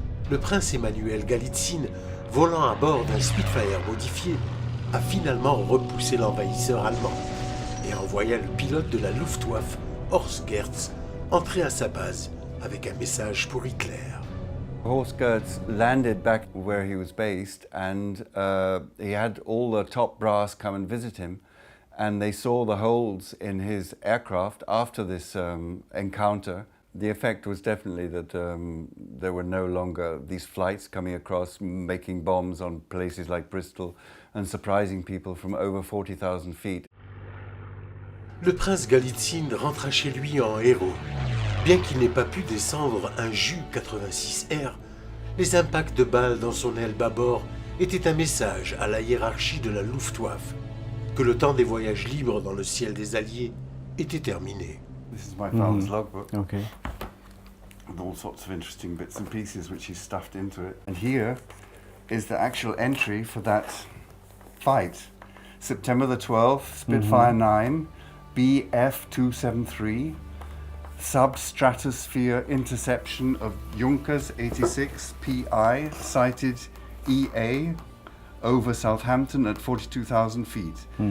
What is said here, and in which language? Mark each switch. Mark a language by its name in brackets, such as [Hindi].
[French] Le prince Emanuel Galitzine, volant à bord d'un Spitfire modifié, a finalement repoussé l'envahisseur allemand et envoya le pilote de la Luftwaffe Horst Goetz entrer à sa base avec un message pour Hitler. [English] Horst Goetz landed back where he was based, and he had all the top brass come and visit him, and they saw the holes in his aircraft after this encounter. The effect was definitely that there were no longer these flights coming across, making bombs on places like Bristol and surprising people from over 40,000 feet. [French] Le prince Galitzine rentra chez lui en héros. Bien qu'il n'ait pas pu descendre un Ju-86R, les impacts de balles dans son aile bâbord étaient un message à la hiérarchie de la Luftwaffe que le temps des voyages libres dans le ciel des Alliés était terminé. [English] This is my father's logbook. Okay. With all sorts of interesting bits and pieces which he's stuffed into it. And here is the actual entry for that fight. September the 12th, Spitfire 9, BF-273, substratosphere interception of Junkers 86 PI, sighted EA, over Southampton at 42,000 feet.